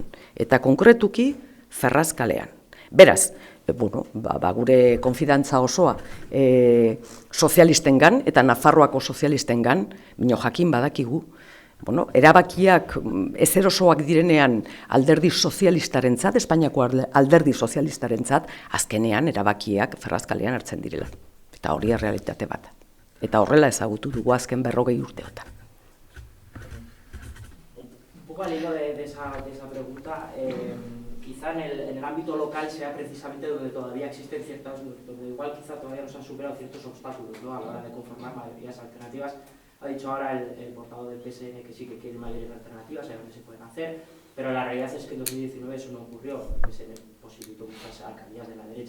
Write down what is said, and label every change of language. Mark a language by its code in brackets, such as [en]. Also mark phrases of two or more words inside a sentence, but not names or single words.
[eu] Eta konkretuki Ferraz kalean. Beraz, gure konfidantza osoa sozialistengan eta Nafarroako sozialistengan, bino jakin badakigu, erabakiak ezerosoak direnean alderdi sozialistarentzat, Espainiako alderdi sozialistarentzat, azkenean erabakiak Ferraz kalean hartzen direla. Eta hori errealitate bat. Eta horrela ezagutu dugu azken 40 urteotan. [es] Un poco al hilo de esa pregunta, quizá en el ámbito local sea precisamente donde todavía existen donde igual quizá todavía no se han superado ciertos obstáculos, ¿no? A la hora de conformar mayorías alternativas. Ha dicho ahora el portavoz del PSN que sí que quiere mayorías alternativas, hay donde se pueden hacer, pero la realidad es que en 2019 eso no ocurrió, el PSN posibilitó muchas alcaldías de la derecha.